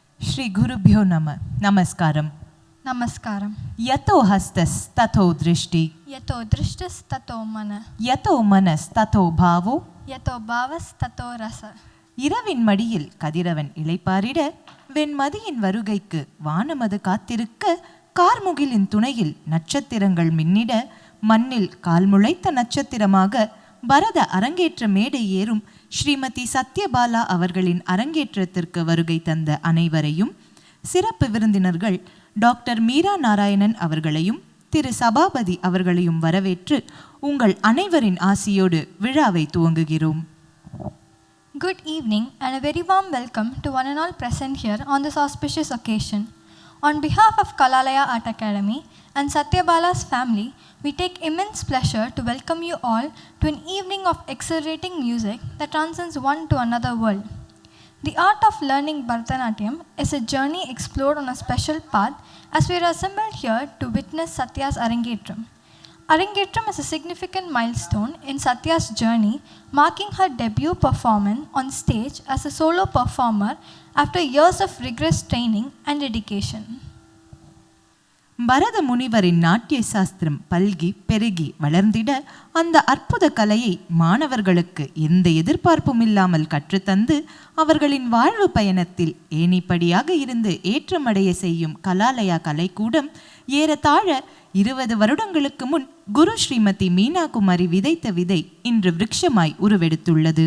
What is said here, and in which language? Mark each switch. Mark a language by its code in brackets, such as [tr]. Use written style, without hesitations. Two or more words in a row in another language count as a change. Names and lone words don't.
[sa] श्री गुरुभ्यो नमः। नमस्कारम। नमस्कारम। यतो हस्तस ततो दृष्टि, यतो दृष्टस ततो मन, यतो मनस ततो भावो, यतो भावस ततो रस. [ta] இரவின் மடியில் கதிரவன் இளைப்பாரிட, வெண்மதியின் வருகைக்கு வானமது காத்திருக்க, கார்முகிலின் துணையில் நட்சத்திரங்கள் மின்னிட, மண்ணில் கால் முளைத்த நட்சத்திரமாக பரத அரங்கேற்ற மேடை ஏறும் ஸ்ரீமதி சத்யபாலா அவர்களின் அரங்கேற்றத்திற்கு வருகை தந்த அனைவரையும், சிறப்பு விருந்தினர்கள் டாக்டர் மீரா நாராயணன் அவர்களையும் திரு சபாபதி அவர்களையும் வரவேற்று உங்கள் அனைவரின் ஆசியோடு விழாவை துவங்குகிறோம். [en] Good evening and a very warm welcome to one and all present here on this auspicious occasion. On behalf of Kalalaya Art Academy and Satyabala's family, we take immense pleasure to welcome you all to an evening of exhilarating music that transcends one to another world. The art of learning Bharatanatyam is a journey explored on a special path as we are assembled here to witness Satya's Arangetram. Arangetram is a significant milestone in Satya's journey, marking her debut performance on stage as a solo performer after years of rigorous training and dedication. [ta] பரத முனிவரின் நாட்டிய சாஸ்திரம் பல்கி பெருகி வளர்ந்திட, அந்த அற்புத கலையை மாணவர்களுக்கு எந்த எதிர்பார்ப்பும் இல்லாமல் கற்றுத்தந்து அவர்களின் வாழ்வு பயணத்தில் ஏணிப்படியாக இருந்து ஏற்றமடைய செய்யும் கலாலயா கலைக்கூடம் ஏறத்தாழ 20 வருடங்களுக்கு முன் குரு ஸ்ரீமதி மீனா குமாரி விதைத்த விதை இன்று விருட்சமாய் உருவெடுத்துள்ளது.